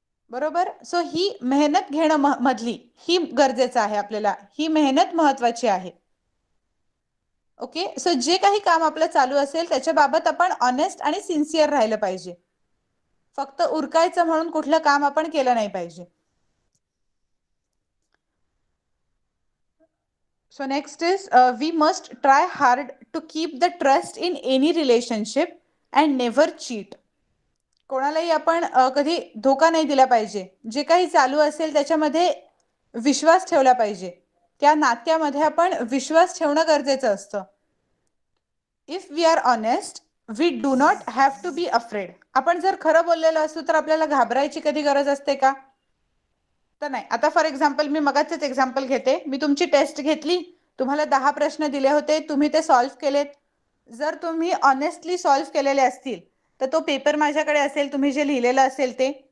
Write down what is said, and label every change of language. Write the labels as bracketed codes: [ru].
[mr] बरोबर? सो ही मेहनत घेणं मधली ही गरजेचं आहे आपल्याला. ही मेहनत महत्त्वाची आहे. ओके. सो जे काही काम आपलं चालू असेल त्याच्याबाबत आपण ऑनेस्ट आणि सिन्सिअर राहिलं पाहिजे. फक्त उरकायचं म्हणून कुठलं काम आपण केलं नाही पाहिजे. [en] So next is we must try hard to keep the trust in any relationship and never cheat. [mr] कोणालाही आपण कधी धोका नाही दिला पाहिजे. जे काही चालू असेल त्याच्यामध्ये विश्वास ठेवला पाहिजे. त्या नात्यामध्ये आपण विश्वास ठेवणं गरजेचं असतं. [en] If we are honest we do not have to be afraid. [mr] आपण जर खरं बोललेलो असू तर आपल्याला घाबरायची कधी गरज असते का? तर नाही. आता फॉर एक्झाम्पल मी मगाचेच एक्झाम्पल घेते. मी तुमची टेस्ट घेतली, तुम्हाला 10 प्रश्न दिले होते, तुम्ही ते सॉल्व्ह केलेत. जर तुम्ही ऑनेस्टली सॉल्व्ह केलेले असतील तर तो पेपर माझ्याकडे असेल, तुम्ही जे लिहिलेलं असेल ते.